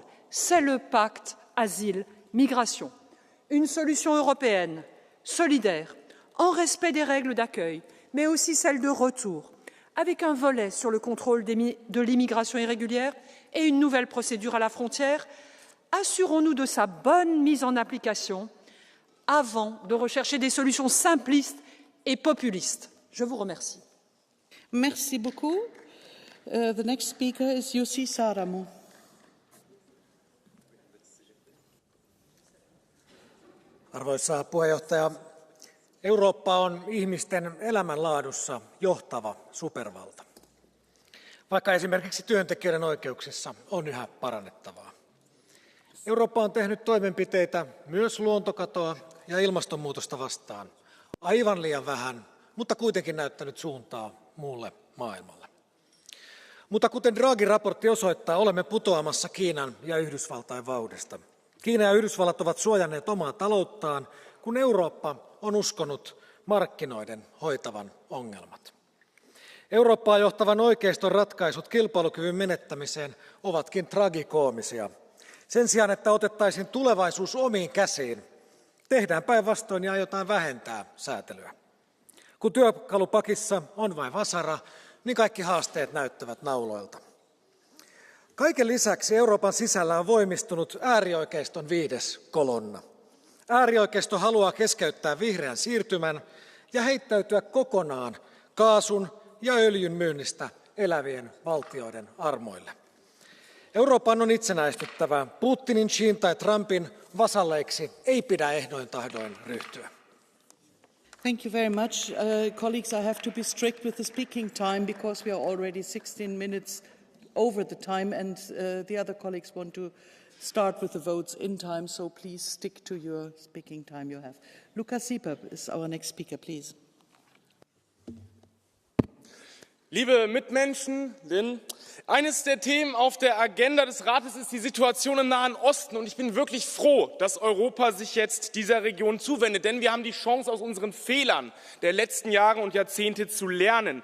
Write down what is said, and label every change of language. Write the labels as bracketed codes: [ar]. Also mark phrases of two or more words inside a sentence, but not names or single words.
[fr] C'est le pacte asile-migration. Une solution européenne, solidaire, en respect des règles d'accueil, mais aussi celles de retour, avec un volet sur le contrôle de l'immigration irrégulière et une nouvelle procédure à la frontière. Assurons-nous de sa bonne mise en application avant de rechercher des solutions simplistes et populistes. Je vous remercie. Merci beaucoup. [en] The next speaker is Jussi Saramo. [fi] Arvoisa puheenjohtaja, Eurooppa on ihmisten elämänlaadussa johtava supervalta, vaikka esimerkiksi työntekijöiden oikeuksissa on yhä parannettavaa. Eurooppa on tehnyt toimenpiteitä myös luontokatoa ja ilmastonmuutosta vastaan. Aivan liian vähän, mutta kuitenkin näyttänyt suuntaa muulle maailmalle. Mutta kuten Draghi-raportti osoittaa, olemme putoamassa Kiinan ja Yhdysvaltain vauhdista. Kiina ja Yhdysvallat ovat suojanneet omaa talouttaan, kun Eurooppa on uskonut markkinoiden hoitavan ongelmat. Eurooppaa johtavan oikeiston ratkaisut kilpailukyvyn menettämiseen ovatkin tragikoomisia. Sen sijaan, että otettaisiin tulevaisuus omiin käsiin, tehdään päinvastoin ja aiotaan vähentää säätelyä. Kun työkalupakissa on vain vasara, niin kaikki haasteet näyttävät nauloilta. Kaiken lisäksi Euroopan sisällä on voimistunut äärioikeiston 5. kolonna. Äärioikeisto haluaa keskeyttää vihreän siirtymän ja heittäytyä kokonaan kaasun ja öljyn myynnistä elävien valtioiden armoille. Euroopan on itsenäistyttävä. Putinin, Xin tai Trumpin vasalleiksi ei pidä ehdoin tahdoin ryhtyä. [en] Thank you very much. Colleagues, I have to be strict with the speaking time because we are already 16 minutes over the time and the other colleagues want to start with the votes in time, so please stick to your speaking time you have. Luca Sieper is our next speaker, please. [de] Liebe Mitmenschen, eines der Themen auf der Agenda des Rates ist die Situation im Nahen Osten. Und ich bin wirklich froh, dass Europa sich jetzt dieser Region zuwendet. Denn wir haben die Chance, aus unseren Fehlern der letzten Jahre und Jahrzehnte zu lernen.